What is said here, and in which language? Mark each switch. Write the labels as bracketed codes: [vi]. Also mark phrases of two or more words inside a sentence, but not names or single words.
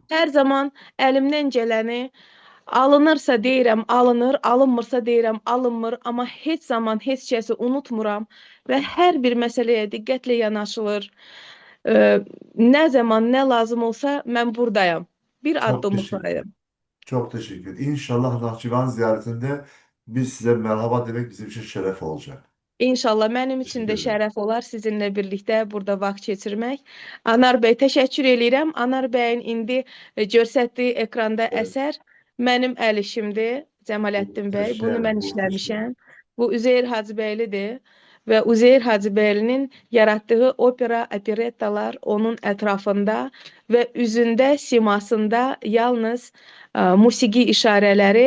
[az] Hər zaman əlimdən gələni alınırsa deyirəm, alınır, alınmırsa deyirəm, alınmır, amma heç zaman heç kəsi unutmuram və hər bir məsələyə diqqətlə yanaşılır. Nə zaman, nə lazım olsa mən buradayam. Bir [tr] Çok [az] addımlıqdayım. [tr] Çok teşekkür. İnşallah Nahçıvan ziyaretinde biz size merhaba demek bizim için şeref olacak. [az] İnşallah mənim üçün [tr] Teşekkür [az] də [tr] ederim. [az] şərəf olar sizinlə birlikdə burada vaxt keçirmək. Anar bəy, təşəkkür eləyirəm. Anar bəyin indi göstərdiyi ekranda [tr] Evet. [az] əsər mənim əl işimdir, Cəmaləddin bəy. Bunu mən [tr] Muhteşem, muhteşem. [az] işləmişəm. Bu Üzeyir Hacıbəylidir və Üzeyir Hacıbəylinin yaratdığı opera, operettalar onun ətrafında və üzündə, simasında yalnız musiqi işarələri.